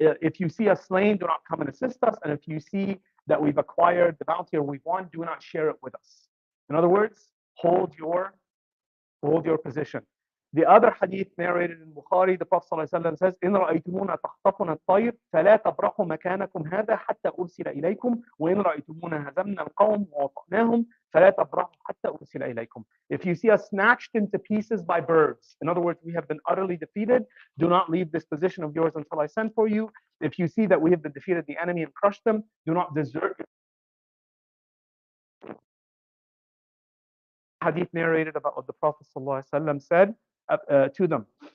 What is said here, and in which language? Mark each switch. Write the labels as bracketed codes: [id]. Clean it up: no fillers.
[en] If you see us slain, do not come and assist us. And if you see that we've acquired the bounty or we've won, do not share it with us. In other words, hold your position. The other hadith narrated in Bukhari, the Prophet ﷺ says, [ar] إن رأيتمونا تخطفنا الطير فلا تبرحوا مكانكم هذا حتى أرسل إليكم وإن رأيتمونا هزمنا القوم ووطأناهم فلا تبرحوا حتى أرسل إليكم. [en] If you see us snatched into pieces by birds, in other words, we have been utterly defeated, do not leave this position of yours until I send for you. If you see that we have been defeated the enemy and crushed them, do not desert. Hadith narrated about what the Prophet ﷺ said to them.